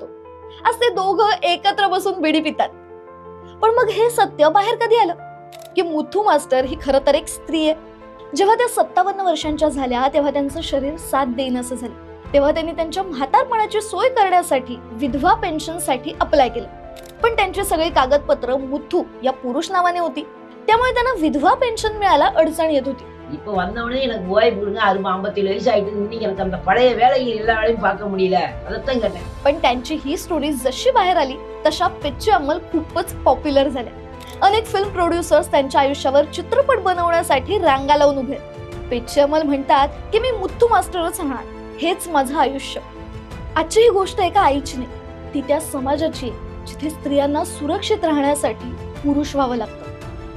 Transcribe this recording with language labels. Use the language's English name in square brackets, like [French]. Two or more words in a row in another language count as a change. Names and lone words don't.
[Marathi] आज ते दोघं एकत्र बसून बिडी पितात. पण मग हे सत्य बाहेर कधी आलं की मुथू मास्टर ही खरं तर एक स्त्री आहे. जेव्हा त्या 57 वर्षांच्या झाल्या तेव्हा त्यांचं शरीर साथ देईनासं झालं. तेव्हा त्यांनी त्यांच्या म्हातारपणाची सोय करण्यासाठी विधवा पेन्शनसाठी अप्लाय केलं. पण त्यांची सगळी कागदपत्र मुथू या पुरुष नावाने होती, त्यामुळे त्यांना विधवा पेन्शन मिळायला अडचण येत होती. [Tamil] இப்ப வந்தவனே எனக்கு ஓய் கொடுங்க, 57 வயசு ஆயிட்டு, இன்னைக்கு எனக்கு அந்த பழைய வேலைகள் எல்லா வேலையும் பார்க்க முடியல, அதைத்தான் கேட்டேன். [Marathi] पण त्यांची ही स्टोरी जशी बाहेर आली तशा पेच्ची अमल खूपच पॉप्युलर झाल्या. अनेक [English] film producers [Marathi] त्यांच्या आयुष्यावर चित्रपट बनवण्यासाठी रांगा लावून उभे. पेच्ची अमल म्हणतात की मी मुथ्थू मास्टरच राहणार, हेच माझं आयुष्य. आजची ही गोष्ट एका आईची नाही, ती त्या समाजाची आहे, जिथे स्त्रियांना सुरक्षित राहण्यासाठी पुरुष व्हावं लागतं.